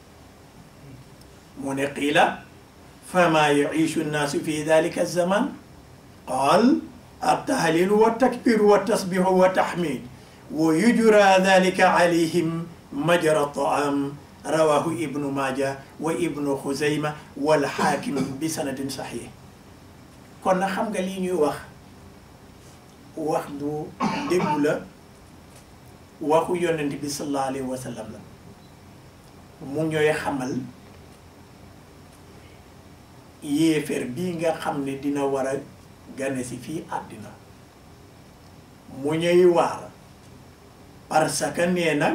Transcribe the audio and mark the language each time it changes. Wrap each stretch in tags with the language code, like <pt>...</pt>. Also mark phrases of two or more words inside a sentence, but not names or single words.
<ar>من قيل فما يعيش الناس في ذلك الزمان قال التهليل والتكبير والتسبيح والتحميد ويجرى ذلك عليهم مجرى الطعام رواه ابن ماجه وابن خزيمة والحاكم بسند صحيح كنا خم قالي ñuy</ar> <wo>wax du déggu la waxu yonent bi</wo> <ar>صلى الله عليه وسلم</ar> <wo>la mu ñooy xamal yéeféer bii nga xam ne dina war a gane si fii àddina mu ñuy waar</wo> <fr>parce que</fr> <wo>nee na</wo>